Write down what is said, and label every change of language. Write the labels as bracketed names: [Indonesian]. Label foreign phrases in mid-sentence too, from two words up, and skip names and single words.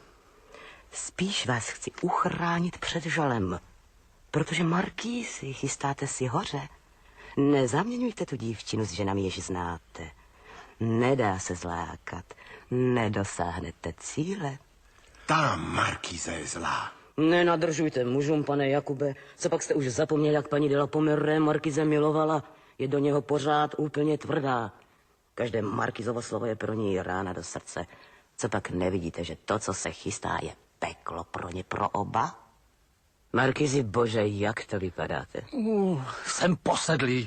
[Czech] Spíš vás chci uchránit před žalem, protože markýzy chystáte si hoře. Nezaměňujte tu dívčinu s ženami, jež znáte. Nedá se zlákat, nedosáhnete cíle. Tá markýza je zlá. Nenadržujte mužům, pane Jakube. Co pak jste už zapomněl, jak paní de la Pomeré markize milovala? Je do něho pořád úplně tvrdá. Každé markizovo slovo je pro ní rána do srdce. Co pak nevidíte, že to, co se chystá, je peklo pro ně, pro oba? Markizi, bože, jak to vypadáte? Jsem posedlý.